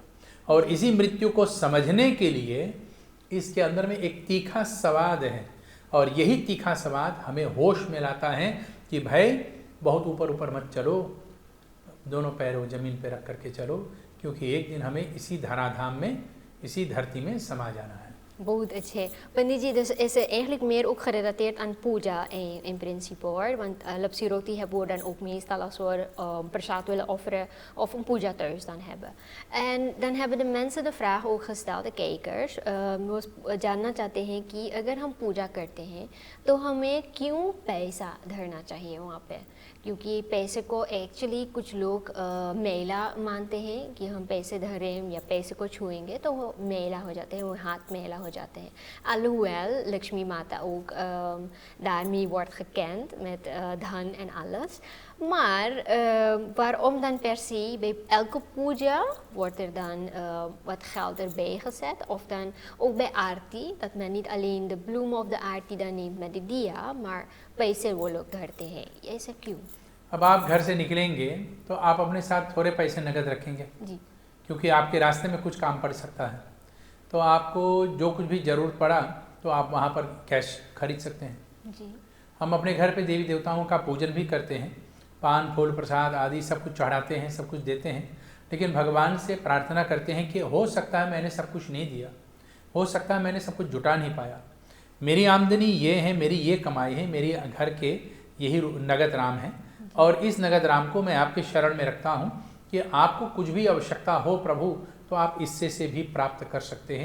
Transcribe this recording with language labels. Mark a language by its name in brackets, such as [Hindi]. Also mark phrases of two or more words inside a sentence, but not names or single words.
[Hindi] और इसी मृत्यु को समझने के लिए इसके अंदर में एक तीखा स्वाद है, और यही तीखा स्वाद हमें होश में लाता है कि भाई बहुत ऊपर ऊपर मत चलो, दोनों पैरों ज़मीन पे रख करके चलो, क्योंकि एक दिन हमें इसी धराधाम में, इसी धरती में समा जाना है। बहुत अच्छे पंडित जी, [Dutch] dus is eigenlijk meer ook gerelateerd aan puja in principe hoor. Want lapsi roti hebben we dan ook meestal als we prasad willen offeren of een puja thuis dan hebben. En dan hebben de mensen de vraag ook gesteld, de kijkers, [Hindi] वो जानना चाहते हैं कि अगर हम पूजा करते हैं तो हमें क्यों पैसा धरना चाहिए वहाँ पे, क्योंकि पैसे को एक्चुअली कुछ लोग मैला मानते हैं कि हम पैसे धरें या पैसे को छुएंगे तो वो मैला हो जाते हैं, वो हाथ मैला हो जाते हैं. [Dutch] Alhoewel Lakshmi Mata ook daarmee wordt gekend met dhan en alles. Maar waarom dan per se bij elke puja wordt er dan wat geld erbij gezet? Of dan ook bij aarti, dat men niet alleen de bloemen of de aarti dan neemt met de diya, maar [Hindi] पैसे वो लोग धरते हैं, ऐसा क्यों? अब आप घर से निकलेंगे तो आप अपने साथ थोड़े पैसे नकद रखेंगे जी. क्योंकि आपके रास्ते में कुछ काम पड़ सकता है, तो आपको जो कुछ भी ज़रूरत पड़ा तो आप वहाँ पर कैश खरीद सकते हैं. जी. हम अपने घर पे देवी देवताओं का पूजन भी करते हैं, पान फूल प्रसाद आदि सब कुछ चढ़ाते हैं, सब कुछ देते हैं, लेकिन भगवान से प्रार्थना करते हैं कि हो सकता है मैंने सब कुछ नहीं दिया, हो सकता है मैंने सब कुछ जुटा नहीं पाया, मेरी आमदनी ये है, मेरी ये कमाई है, मेरी घर के यही नगद राम है, और इस नगद राम को मैं आपके शरण में रखता हूँ कि आपको कुछ भी आवश्यकता हो प्रभु तो आप इससे से भी प्राप्त कर सकते हैं.